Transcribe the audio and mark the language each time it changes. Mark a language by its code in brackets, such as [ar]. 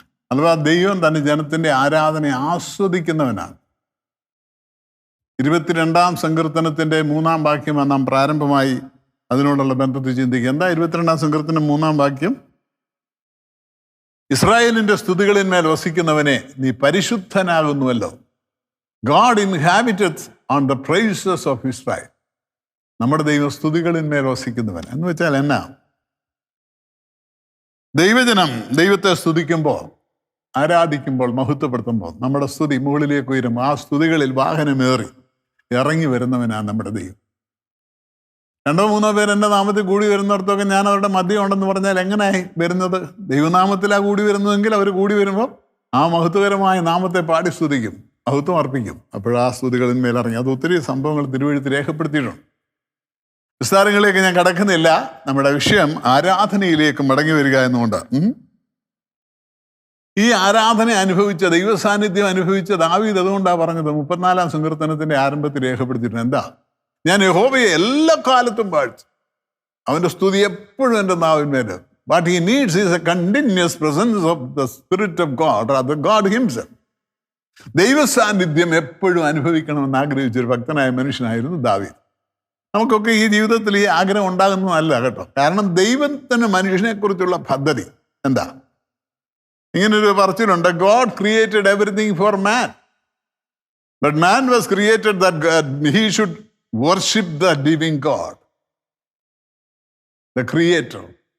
[ml] അഥവാ ദൈവം തൻ്റെ ജനത്തിൻ്റെ ആരാധനയെ ആസ്വദിക്കുന്നവനാണ്. 22-ാം സങ്കീർത്തനത്തിൻ്റെ 3-ാം വാക്യമാണ് നാം പ്രാരംഭമായി അതിനോടുള്ള ബന്ധത്തിൽ ചിന്തിക്കുക. എന്താ 22-ാം സങ്കീർത്തനം 3-ാം വാക്യം? ഇസ്രായേലിൻ്റെ സ്തുതികളിന്മേൽ വസിക്കുന്നവനെ, നീ പരിശുദ്ധനാകുന്നുവല്ലോ. [en] God inhabiteth on the praises of Israel. [ml] നമ്മുടെ ദൈവം സ്തുതികളിന്മേൽ വസിക്കുന്നവൻ എന്ന് വെച്ചാൽ എന്നാ? ദൈവജനം ദൈവത്തെ സ്തുതിക്കുമ്പോൾ, ആരാധിക്കുമ്പോൾ, മഹത്വപ്പെടുത്തുമ്പോൾ നമ്മുടെ സ്തുതി മുകളിലേക്ക് ഉയരും. ആ സ്തുതികളിൽ വാഹനമേറി ഇറങ്ങി വരുന്നവനാണ് നമ്മുടെ ദൈവം. 2-3 പേർ എൻ്റെ നാമത്തിൽ കൂടി വരുന്നിടത്തൊക്കെ ഞാൻ അവരുടെ മധ്യം ഉണ്ടെന്ന് പറഞ്ഞാൽ എങ്ങനെയായി വരുന്നത്? ദൈവനാമത്തിലാണ് കൂടി വരുന്നതെങ്കിൽ അവർ കൂടി വരുമ്പോൾ ആ മഹത്വകരമായ നാമത്തെ പാടി സ്തുതിക്കും, മഹത്വം അർപ്പിക്കും. അപ്പോഴാ സ്തുതികളിന്മേൽ ഇറങ്ങി. അത് ഒത്തിരി സംഭവങ്ങൾ തിരുവെഴുത്ത് രേഖപ്പെടുത്തിയിട്ടുണ്ട്. വിസ്താരങ്ങളിലേക്ക് ഞാൻ കടക്കുന്നില്ല. നമ്മുടെ വിഷയം ആരാധനയിലേക്ക് മടങ്ങി വരിക എന്നുകൊണ്ട്. ഈ ആരാധന അനുഭവിച്ച, ദൈവ സാന്നിധ്യം അനുഭവിച്ച ദാവീദ് അതുകൊണ്ടാണ് പറഞ്ഞത് 34-ാം സങ്കീർത്തനത്തിന്റെ ആരംഭത്തിൽ രേഖപ്പെടുത്തിയിട്ടുണ്ട്. എന്താ? ഞാൻ യഹോവയെ എല്ലാ കാലത്തും വാഴ്ത്തും, അവന്റെ സ്തുതി എപ്പോഴും എൻ്റെ നാവിന്മേൽ. [en] What he needs is a continuous presence of the Spirit of God, rather God himself. [ml] ദൈവ സാന്നിധ്യം എപ്പോഴും അനുഭവിക്കണമെന്ന് ആഗ്രഹിച്ചൊരു ഭക്തനായ മനുഷ്യനായിരുന്നു ദാവീദ്. നമുക്കൊക്കെ ഈ ജീവിതത്തിൽ ഈ ആഗ്രഹം ഉണ്ടാകുന്നതല്ല കേട്ടോ. കാരണം ദൈവത്തിന് മനുഷ്യനെ കുറിച്ചുള്ള പദ്ധതി എന്താ? [en] ഇങ്ങനൊരു പറച്ചിലുണ്ട്, God created everything for man, but man was created that he should worship the living God, the creator.